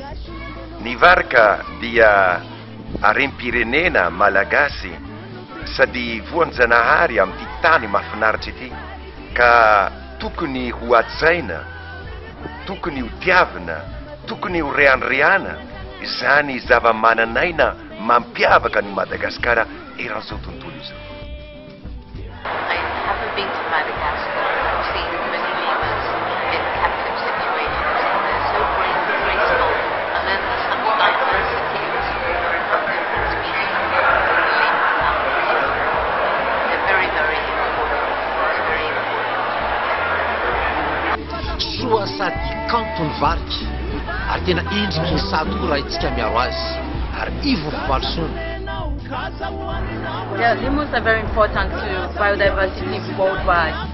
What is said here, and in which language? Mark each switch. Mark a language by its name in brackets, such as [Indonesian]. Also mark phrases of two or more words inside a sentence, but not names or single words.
[Malagasy] Ny varika dia harem-pirenena malagasy sady voan-janahary amin'ity tany mahafinaritra ity, ka tokony ho atsaina, tokony ho tiavina, tokony ho rehanirehana izany zava-mananaina mampiavaka ny Madagasikara eran'izao tontolo izao. [English] I haven't been to Madagascar. I've seen many lemurs in captive situations, and they're so graceful. And then there's such diversity of different species of lemur animals. They're very, very important. It's very important. [Malagasy] Soa sady kanto ny varika, ary tena endriky ny sady koa raha itsika miaro azy, ary ivo fivalisoana. [English] Yeah, lemurs are very important to biodiversity worldwide.